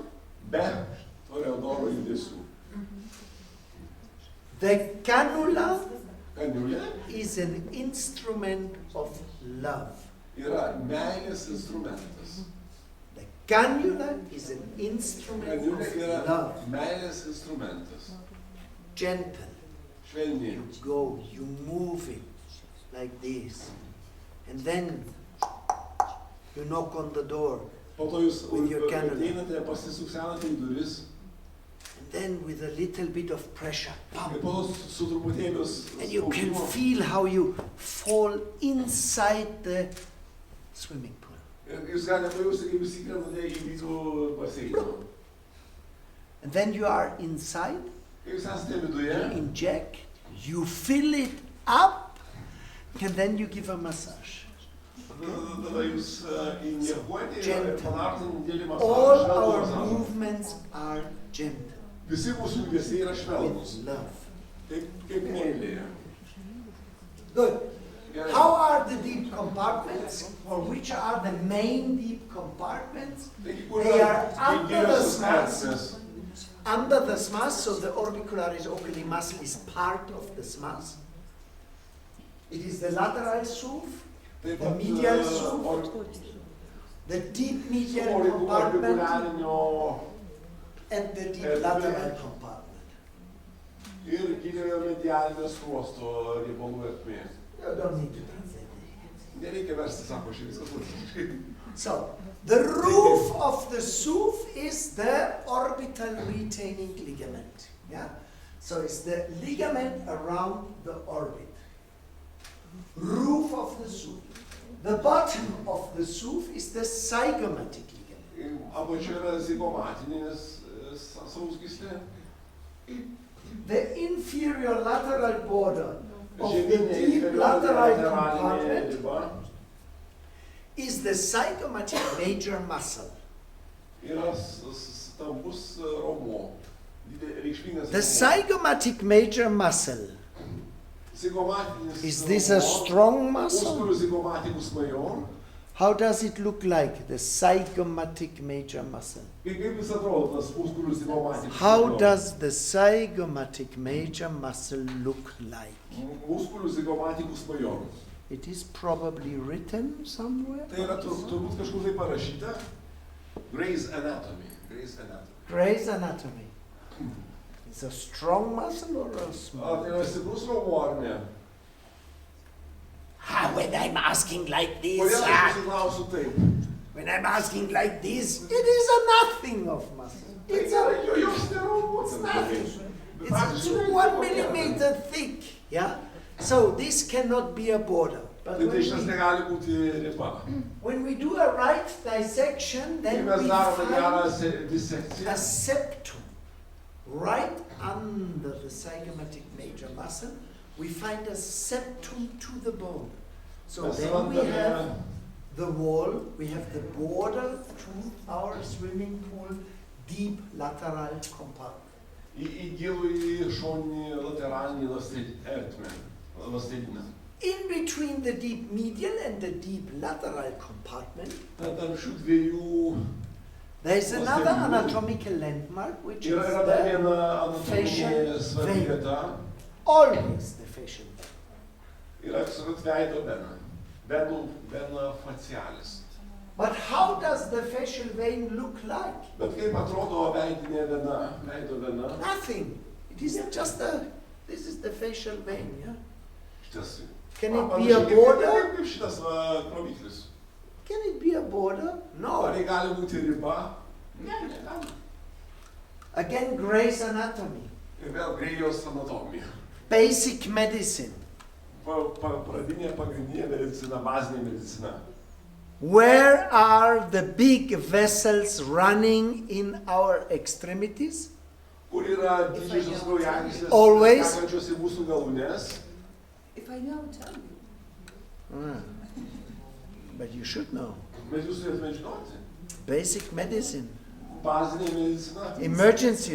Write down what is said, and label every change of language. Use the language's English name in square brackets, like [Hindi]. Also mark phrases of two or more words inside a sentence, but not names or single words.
[Lithuanian] be toreadoro judesių. [English] The cannula [Lithuanian] Kaniulė [English] is an instrument of love. [Lithuanian] yra meilės instrumentas. [English] The cannula is an instrument [Lithuanian] Kaniulė [English] of [Lithuanian] yra [English] love. [Lithuanian] meilės instrumentas. [English] Gentle. [Lithuanian] Švelniai. [English] You go, you move it like this. And then you knock on the door. [Lithuanian] Po to jūs [English] With your cannula. [Lithuanian] ateinate, pasisuksenate į duris [English] And then with a little bit of pressure. [Lithuanian] ir po to su truputėliu [English] And you can [Lithuanian] spaudimo. [English] feel how you fall inside the swimming pool. [Lithuanian] Ir jūs galite pajausti, kaip jūs įkrentate į vidų baseiną. [English] And then you are inside, [Lithuanian] Kai jūs esate [English] you [Lithuanian] viduje, [English] inject, you fill it up, and then you give a massage. [Lithuanian] tada jūs injekuojate ir [English] Gentle. [Lithuanian] padarote didelį [English] All [Lithuanian] masažą. [English] our [Lithuanian] masažą. [English] movements are gentle, [Lithuanian] Visi mūsų judesiai yra švelnūs. [English] with love. [Lithuanian] Kaip meilėje. [English] Good. [Lithuanian] Gerai. [English] How are the deep compartments, or which are the main deep compartments? [Lithuanian] Taigi, kur [English] They [Lithuanian] yra [English] are under the [Lithuanian] giliosios [English] smas. [Lithuanian] ertmės? [English] Under the smas, so the orbicularis oculi muscle is part of the smas. It is the lateral SUV, [Lithuanian] Taip [English] The [Lithuanian] pat [English] medial SUV, the deep medial compartment, [Lithuanian] aurikularinio [English] and the deep [Lithuanian] Ertmė. [English] lateral compartment. [Lithuanian] ir giliojo medialinio skruosto riebalų ertmė. [English] You don't need to translate it. [Lithuanian] Nereikia versti, sako, aš viskas logiškai. [English] So, the roof of the SUV is the orbital retaining ligament. Yeah? So it's the ligament around the orbit. Roof of the SUV. The bottom of the SUV is the zygomatic ligament. [Lithuanian] Apačioje yra zigomatinis sausgyslė. [English] The inferior lateral border of the [Lithuanian] Žeminė [English] deep inferior lateral [Lithuanian] lateralinė [English] compartment [Lithuanian] riba [English] is the zygomatic major muscle. [Lithuanian] yra stambus raumuo. Reikšmingas [English] The [Lithuanian] raumuo. [English] zygomatic major muscle, [Lithuanian] Zigomatinis [English] is this a strong muscle? [Latin] Musculus zigomaticus major. [English] How does it look like, the zygomatic major muscle? [Lithuanian] Kaip jis atrodo, tas [Latin] musculus zigomaticus [English] How [Lithuanian] major? [English] does the zygomatic major muscle look like? [Latin] Musculus zigomaticus major. [English] It is probably written somewhere. [Lithuanian] Tai yra turbūt kažkur tai parašyta. [English] Gray's Anatomy. Gray's Anatomy. Gray's Anatomy. It's a strong muscle or a [Lithuanian] Ar [English] small? [Lithuanian] tai yra stiprus raumuo ar ne? [English] When I'm asking like this, [Lithuanian] Kodėl aš pasiklausiu taip? [English] when I'm asking like this, it is a nothing of muscle. It's a [Lithuanian] Joks neraumuo. [English] It's nothing. It's 1 millimeter thick, yeah? So this cannot be a border. But [Lithuanian] Tai šitas negali būti riba. [English] when we do a right dissection, [Lithuanian] Kai [English] then [Lithuanian] mes [English] we [Lithuanian] darome [English] find [Lithuanian] gerą [English] a [Lithuanian] disekciją, [English] septum right under the zygomatic major muscle. We find a septum to the bone. So [Lithuanian] mes [English] then we [Lithuanian] randame [English] have the wall, we have the border to our swimming pool deep lateral compartment. [Lithuanian] į gilų į šoninį lateralinį ertmę, ląstelinę. [English] In between the deep medial and the deep lateral compartment, [Lithuanian] Tarp šių dviejų [English] there is another anatomical landmark, which is [Lithuanian] yra dar [English] the, [Lithuanian] viena anatominė [English] facial [Lithuanian] svarbi [English] vein. [Lithuanian] vieta. [English] always the facial vein. [Lithuanian] Yra absoliut veido vena. [Latin] Vena facialis. [English] But how does the facial vein look like? [Lithuanian] Bet kaip atrodo veidinė vena, veido vena? [English] Nothing. It is just this is the facial vein, yeah? [Lithuanian] Šitas. [English] Can it be [Lithuanian] Panašiai [English] a [Lithuanian] kaip- [English] border? [Lithuanian] Kaip šitas va, kroviklis. [English] Can it be a border? [Lithuanian] Ar [English] No. [Lithuanian] tai gali būti riba? Ne, negali. [English] Again, Gray's Anatomy. [Lithuanian] Ir vėl Grėjos anatomija. [English] Basic medicine. [Lithuanian] Pradinė, pagrindinė medicina, bazinė medicina. [English] Where are the big vessels running in our extremities? [Lithuanian] Kur yra didžiosios kraujagyslės [English] Always. [Lithuanian] tekančios į mūsų galūnes? [English] If I know, tell me. Ah. But you should know. [Lithuanian] Bet jūs turėtume žinoti. [English] Basic medicine. [Lithuanian] Bazinė medicina. [English] Emergency